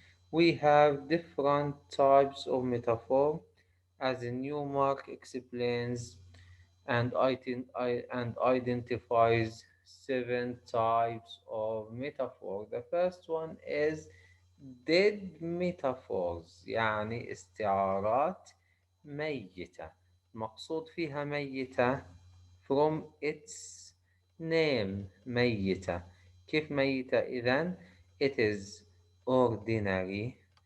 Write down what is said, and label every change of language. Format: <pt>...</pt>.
<en>We have different types of metaphor, as Newmark explains and identifies seven types of metaphor. The first one is dead metaphors،</en> <ar>يعني استعارات ميتة. مقصود فيها ميتة</ar> <en>from its name،</en> <ar>ميتة. كيف ميتة إذن؟</ar> <en>It is ordinary.</en>